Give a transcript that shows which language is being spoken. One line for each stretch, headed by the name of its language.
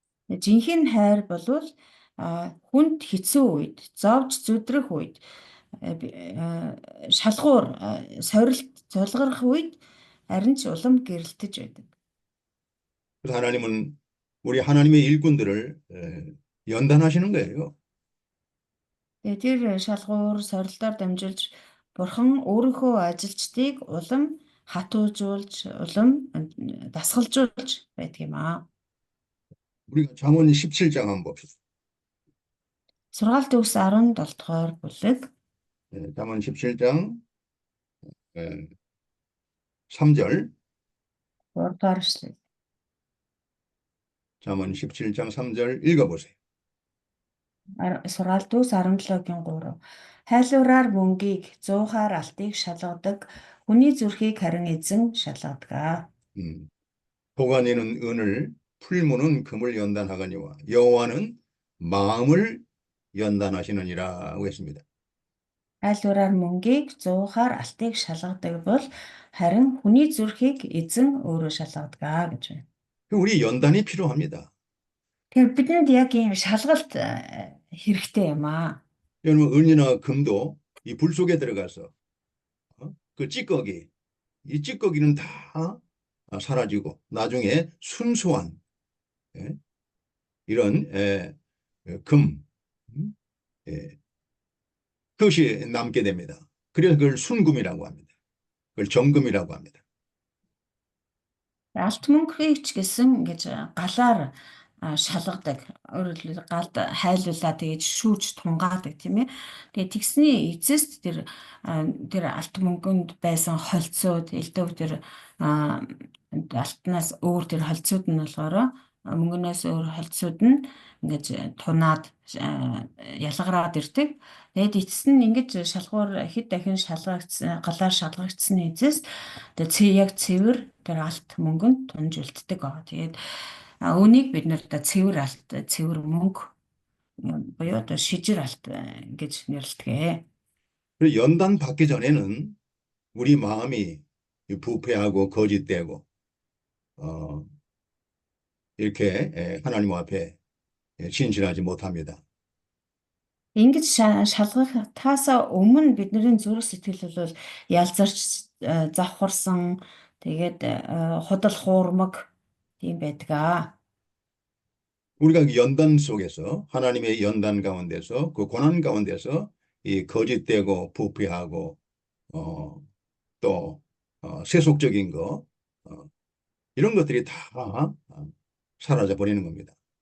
Mongolian: Жинхэнэ хайр бол хүнд хэцүү үед, зовж зүдрэх үед, шалгуур, сорилт зулгарах үед харин ч улам гэрэлтэж байдаг.
Korean: 그래서 하나님은 우리 하나님의 일꾼들을 연단하시는 거예요.
Mongolian: Тэр шалгуур, сорилтоор дамжуулж Бурхан өөрийнхөө ажилчдыг улам хатуужуулж, улам дасгалжуулж байдаг юм аа.
Korean: 우리가 잠언 17장 한번 봅시다.
Mongolian: Сургаалт төгс 17 дугаар бүлэг.
Korean: 잠언 17장 3절.
Mongolian: 3 дугаар эшлэл.
Korean: 잠언 17장 3절 읽어보세요.
Mongolian: Сургаалт төгс 17-гийн 3. Хайлуураар мөнгийг, зуухаар алтыг шалгадаг, хүний зүрхийг харин эзэн шалгадаг.
Korean: 도가니는 은을, 풀무는 금을 연단하거니와 여호와는 마음을 연단하시느니라고 했습니다.
Mongolian: Хайлуураар мөнгийг, зуухаар алтыг шалгадаг бол харин хүний зүрхийг эзэн өөрөө шалгадаг гэж байна.
Korean: 우리 연단이 필요합니다.
Mongolian: Тэгэхээр бидэнд яг ийм шалгалт хэрэгтэй юм аа.
Korean: 여러분, 은이나 금도 이 불 속에 들어가서 그 찌꺼기, 이 찌꺼기는 다 사라지고 나중에 순수한 이런 금, 그것이 남게 됩니다. 그래서 그걸 순금이라고 합니다. 그걸 정금이라고 합니다.
Mongolian: Алт мөнгөийг ч гэсэн ингэж галаар шалгадаг. Өөрөөр хэлбэл галд хайлуулаа тэгэж шүүж тунгаадаг тийм ээ. Тэгээ тэгсний эцэст тэр алт мөнгөнд байсан холцууд элдв тэр алтнаас өөр тэр холцууд нь болохоор мөнгөнөөс өөр холцууд нь ингэж тунаад ялгараад ирдэг. Тэгээд эцэст нь ингэж шалгуур хэд дахин шалгагдсан галаар шалгагдсны эцэст тэгээ яг цэвэр тэр алт мөнгөнд тунж үлддэг байгаа. Тэгээд үүнийг бид нэр одоо цэвэр алт, цэвэр мөнгө буюу одоо шижир алт гэж нэрлэдэг.
Korean: 그리고 연단 받기 전에는 우리 마음이 부패하고 거짓되고 이렇게 하나님 앞에 진실하지 못합니다.
Mongolian: Ингэж шалгахтаасаа өмнө бидний зүрх сэтгэл бол ялзарч завхарсан тэгээд худал хуурмаг тийм байдаг.
Korean: 우리가 그 연단 속에서 하나님의 연단 가운데서 그 고난 가운데서 이 거짓되고 부패하고 또 세속적인 거 이런 것들이 다 사라져 버리는 겁니다.